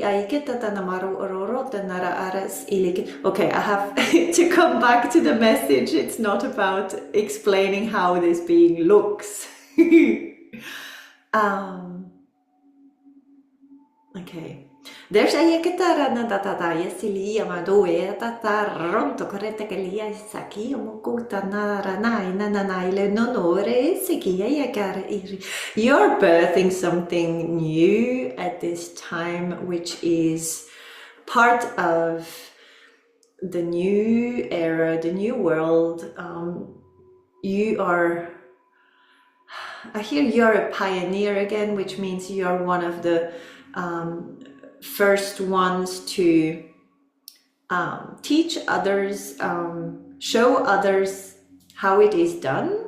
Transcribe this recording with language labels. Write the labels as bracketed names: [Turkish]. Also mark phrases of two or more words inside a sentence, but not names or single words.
[English] Okay, I have to come back to the message. It's not about explaining how this being looks. Okay. There's a guitar na tata yesilia madoe tata ronto corretta che lia saki mokuta nara nai nananaile nonore sikia yakara iri. You're birthing something new at this time, which is part of the new era, the new world. You are, I hear you're a pioneer again, which means you are one of the first ones to teach others, show others how it is done.